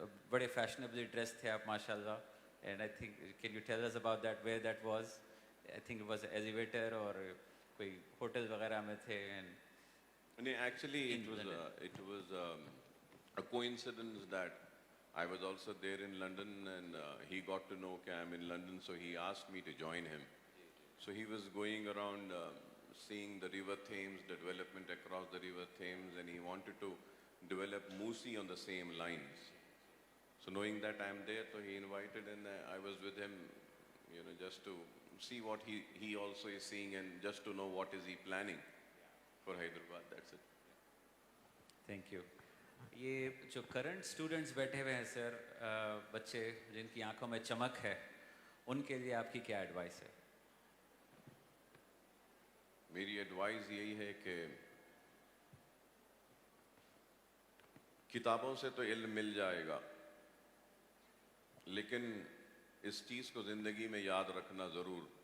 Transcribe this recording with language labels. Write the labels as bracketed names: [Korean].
[Urdu] بڑے فیشنیبلی ڈریس تھے آپ ماشاء اللہ. [English] And I think can you tell us about that where that was? I think it was elevator [Urdu] اور کوئی ہوٹل وغیرہ میں تھے. [English] Actually, it was a coincidence that I was also there in London, and he got to know that I'm in London, so he asked me to join him. So he was going around seeing the River Thames, the development across the River Thames, and he wanted to develop Musi on the same lines. So knowing that I'm there, so he invited, and I was with him, just to see what he also is seeing, and just to know what is he planning for Hyderabad. That's it. Thank you. [Urdu] یہ جو current students بیٹھے ہوئے ہیں سر، بچے جن کی آنکھوں میں چمک ہے، ان کے لیے آپ کی کیا ایڈوائس ہے؟ میری ایڈوائز یہی ہے کہ کتابوں سے تو علم مل جائے گا، لیکن اس چیز کو زندگی میں یاد رکھنا ضرور.